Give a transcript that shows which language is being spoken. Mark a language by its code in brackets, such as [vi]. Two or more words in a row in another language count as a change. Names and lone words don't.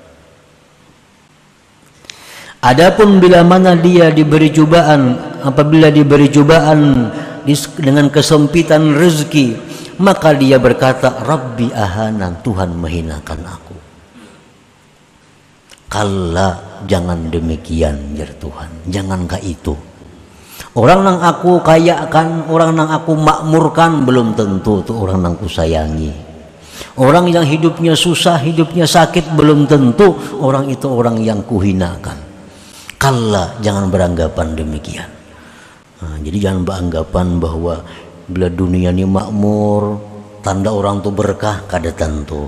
[id] Adapun bila mana dia diberi cobaan, apabila diberi cobaan dengan kesempitan rezeki, maka dia berkata [ar] Rabbi ahanan, [id] Tuhan menghinakan aku. Kalla, jangan demikian jar Tuhan, jangankah itu. Orang nang aku kayakan, orang nang aku makmurkan, belum tentu itu orang nang ku sayangi. Orang yang hidupnya susah, hidupnya sakit, belum tentu orang itu orang yang kuhinakan. Kalla, jangan beranggapan demikian. Jadi jangan beranggapan bahwa bila dunia ini makmur, tanda orang itu berkah, kada tentu.